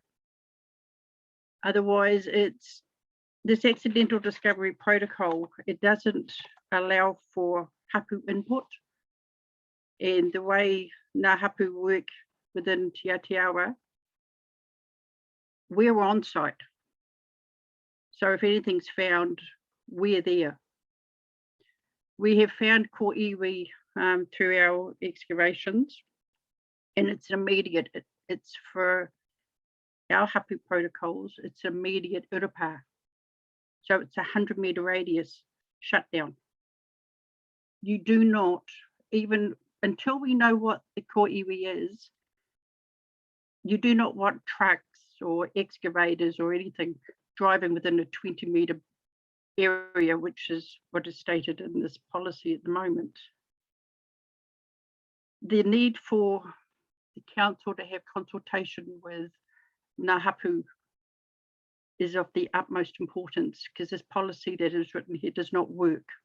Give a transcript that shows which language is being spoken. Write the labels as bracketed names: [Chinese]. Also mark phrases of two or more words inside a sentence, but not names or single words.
[English] Otherwise, it's this accidental discovery protocol, it doesn't allow for hapu input. And the way [Māori] Ngā hapu [English] work within Te Atiawa, we're on site. So if anything's found, we're there. We have found [Māori] ko iwi [English] through our excavations, and it's immediate. It's for our hapu protocols, it's immediate urapa. So it's a 100-metre radius shutdown. You do not, even until we know what the [Māori] ko iwi [English] is, you do not want trucks or excavators or anything driving within a 20-metre area, which is what is stated in this policy at the moment. The need for the council to have consultation with [Māori] Ngā hapu [English] is of the utmost importance, because this policy that is written here does not work.